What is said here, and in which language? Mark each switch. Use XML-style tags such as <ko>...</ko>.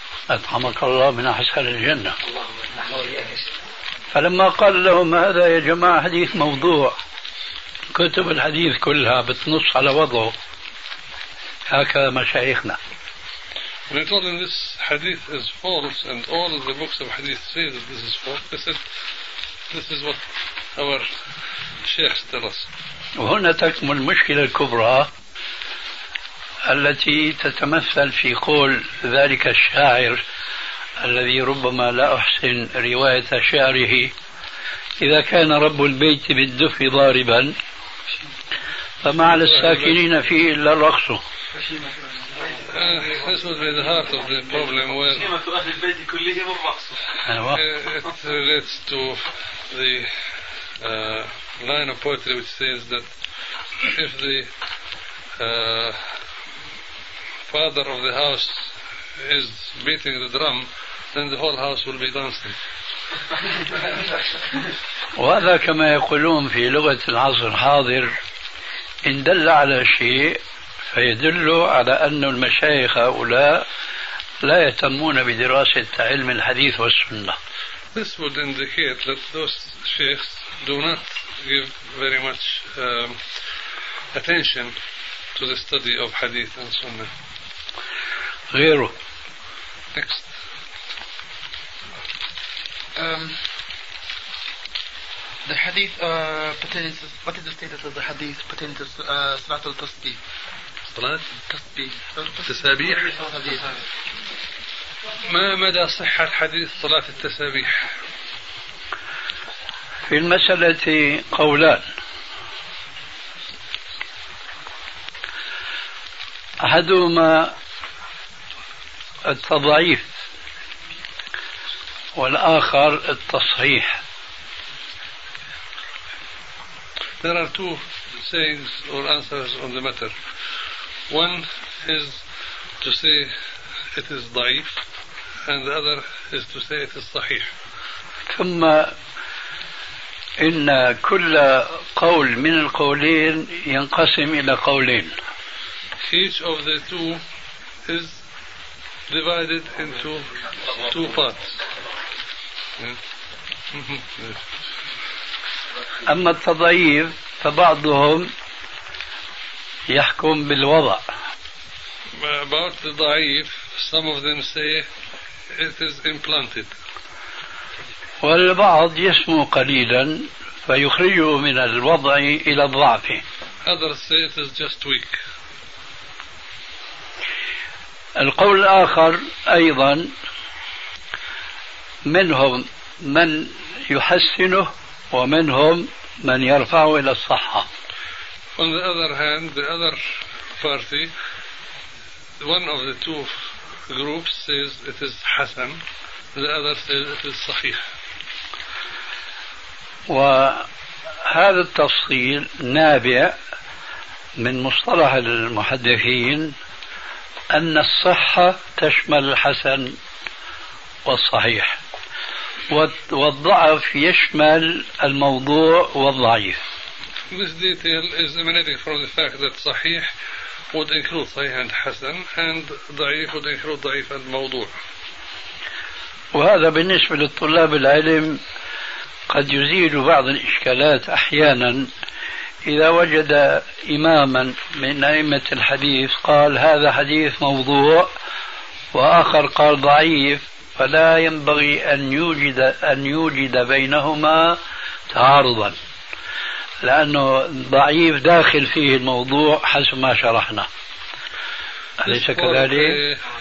<ar>أطعمك الله من أحسن الجنة. فلما قال لهم هذا يا جماعة حديث موضوع، كتب الحديث كلها بتنص على وضعه، هكذا مشايخنا.</ar> <en>When he told him this hadith is false and all of the books of hadith say that this is false, he said this is what our sheikhs tell us.</en> <ar>وهنا تكمن المشكلة الكبرى التي تتمثل في قول ذلك الشاعر الذي ربما لا أحسن رواية شعره: إذا كان رب البيت بالدف ضاربا فما على الساكنين فيه إلا الرقص.</ar> <en>This was the heart of the problem. It relates to the line of poetry which says that if the father of the house is beating the drum, then the whole house will be dancing.</en> <ar>وهذا كما يقولون في لغة العصر الحاضر إن دل على شيء فيدل على أن المشايخ هؤلاء لا يهتمون بدراسة علم الحديث والسنة.</ar> <en>This would indicate that those sheikhs do not give very much attention to the study of hadith and sunnah.</en> <ar>غيره.</ar> <en>Next. The hadith pertains. What is the status of the hadith pertaining to Salat al Tasbih?</en> <ar>Salat. Tasbih. التسابيح. ما مدى صحة الحديث صلاة التسابيح؟ في المسألة قولان. أحدهما التضعيف والآخر التصحيح.</ar> <en>There are two sayings or answers on the matter. One is to say it is ضعيف and the other is to say it is صحيح.</en> <ar>ثم إن كل قول من القولين ينقسم إلى قولين.</ar> <en>Each of the two is divided into two parts.</en> <ar>أما التضعيف فبعضهم يحكم بالوضع</ar> <en>about the ضعيف, some of them say it is implanted.</en> <ar>والبعض يسمو قليلا فيخرجه من الوضع إلى الضعف.</ar> <en>Others say it is just weak.</en> <ar>القول الآخر أيضا منهم من يحسنه ومنهم من يرفعه إلى الصحة.</ar> <en>On the other hand, the other party, one of the two groups says it is حسن, the other says it is صحيح.</en> <ar>وهذا التفصيل نابع من مصطلح المحدثين أن الصحة تشمل الحسن والصحيح, والضعف يشمل الموضوع والضعيف.</ar> <en>This detail is emanating from the fact that صحيح would include صحيح and حسن, and ضعيف would include ضعيف and موضوع.</en> <ar>وهذا بالنسبة للطلاب العلم قد يزيل بعض الإشكالات أحيانا إذا وجد إماما من أئمة الحديث قال هذا حديث موضوع وآخر قال ضعيف, فلا ينبغي أن يوجد بينهما تعارضا, لأنه ضعيف داخل فيه الموضوع حسب ما شرحنا, أليس كذلك؟</ar>